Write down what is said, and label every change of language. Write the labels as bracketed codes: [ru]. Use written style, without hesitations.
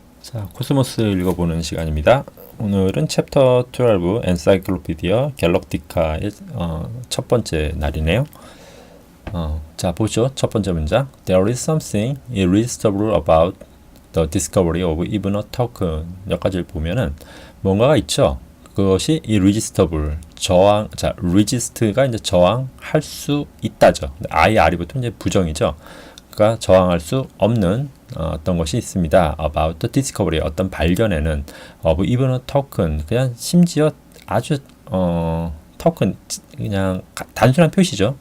[ko] 자, 코스모스 읽어보는 시간입니다. 오늘은 챕터 12 엔사이클로피디아 갤럭티카의 첫 번째 날이네요. 자, 보죠. 첫 번째 문장. [en] There is something irresistible about the discovery of even a token. [ko] 여기까지 보면은 뭔가가 있죠. 그것이 irresistible, 자, resist가 이제 저항할 수 있다죠. R이 붙으면 이제 부정이죠. 그러니까 저항할 수 없는 어떤 것이 있습니다. [en] About the discovery, [ko] 어떤 발견에는 [en] of even a token, [ko] 그냥 심지어 아주 token, 그냥 단순한 표시죠.